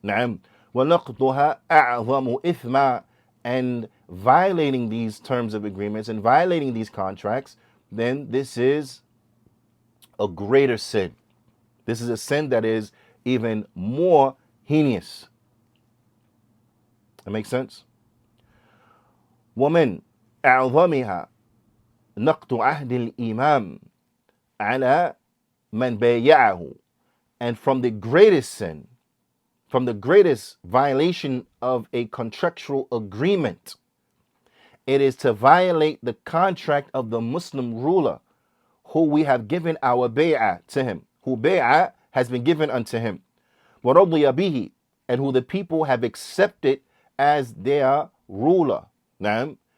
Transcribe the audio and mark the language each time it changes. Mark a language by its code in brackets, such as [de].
[ar] Naam. وَنَقْضُهَا أَعْظَمُ إِثْمًا. [en] And violating these terms of agreements and violating these contracts, then this is a greater sin. This is a sin that is even more heinous. That makes sense? [ar] ومن أعظمها نقض عهد الإمام على من بايعه. [en] And from the greatest sin, from the greatest violation of a contractual agreement, it is to violate the contract of the Muslim ruler who we have given our bay'ah to him, who bay'ah has been given unto him, [ar] وَرَضِيَ بِهِ, [en] and who the people have accepted as their ruler. Naam.